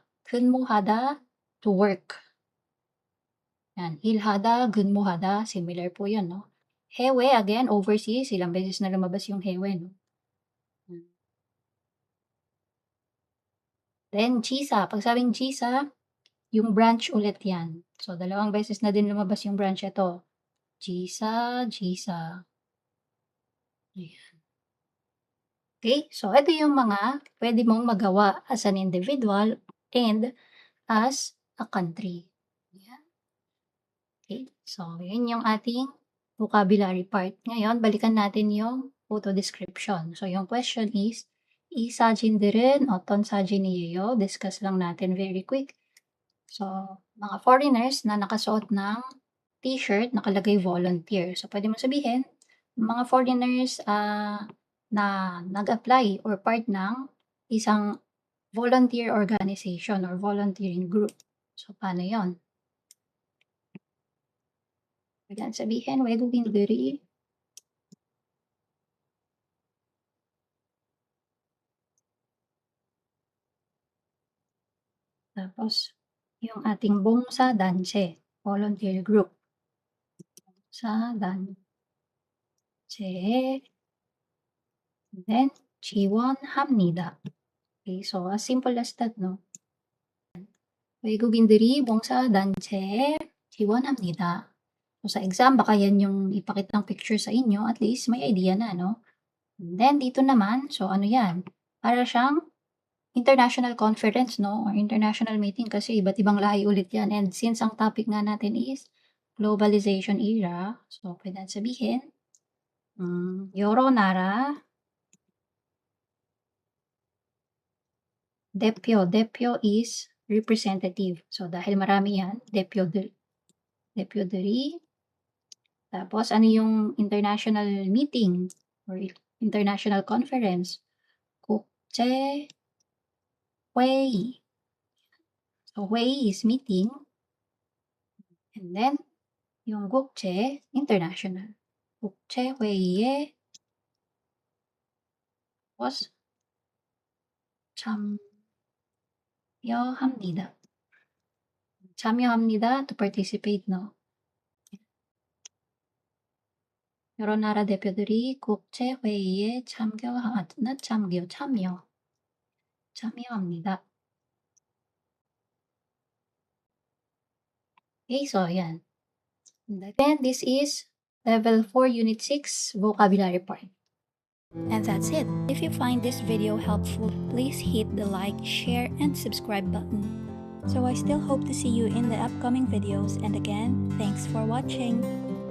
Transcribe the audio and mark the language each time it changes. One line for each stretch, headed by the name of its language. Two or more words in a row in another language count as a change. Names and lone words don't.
Korean: 근무하다,
English: to work.
Filipino: Yan,
Korean: 일하다, 근무하다,
Filipino: similar po yun, no? 해외,
English: again, overseas,
Filipino: ilang beses na lumabas yung 해외, no?
English: Then, GISA.
Filipino: Pag sabing GISA, yung branch ulit yan. So, dalawang beses na din lumabas yung branch ito. GISA, GISA. Ayan. Okay, so ito yung mga pwede mong magawa
English: as an individual and as a country.
Filipino: Ayan. Okay, so yun yung ating
English: vocabulary part.
Filipino: Ngayon, balikan natin yung
English: photo description.
Filipino: So yung question is,
Korean: 이 사진들은 어떤 사진이에요?
Filipino: Discuss lang natin
English: very quick.
Filipino: So, mga foreigners na nakasuot ng t-shirt, nakalagay volunteer. So, pwede mo sabihin, mga foreigners na nag-apply or part ng isang
English: volunteer organization or volunteering group.
Filipino: So, paano yon? Biglang sabihin,
Korean: 외국인 들이
Filipino: tapos yung ating 봉사단체,
English: volunteer group.
Korean: 봉사단체, then 지원합니다.
Filipino: Okay, so
English: as simple as that,
Filipino: no?
Korean: 외국인들이 봉사단체에 지원합니다.
Filipino: So sa exam, baka yan yung ipakitang picture sa inyo, at least may idea na, no?
English: And then
Filipino: dito naman, so ano yan? Para siyang
English: international conference,
Filipino: no?
English: Or international meeting
Filipino: kasi iba't ibang lahi ulit yan.
English: And since
Filipino: ang topic nga natin
English: is globalization era,
Filipino: so pwede natin sabihin,
Korean: 여러 나라 대표
English: is representative.
Filipino: So dahil marami yan, 대표들이. Tapos ano yung
English: international meeting or international conference?
Korean: 국제 회의.
English: So 회의 is meeting. And then yung 국제, international.
Korean: 국제 회의에 tapos 참여합니다.
English: 참여합니다 to participate, no?
Korean: 여러 나라 대표들이 국제 회의에 참여합니다.
Filipino: Okay, so yan.
English: And again, this is Level 4 Unit 6 Vocabulary part. And that's it. If you find this video helpful, please hit the like, share, and subscribe button. So I still hope to see you in the upcoming videos, and again, thanks for watching.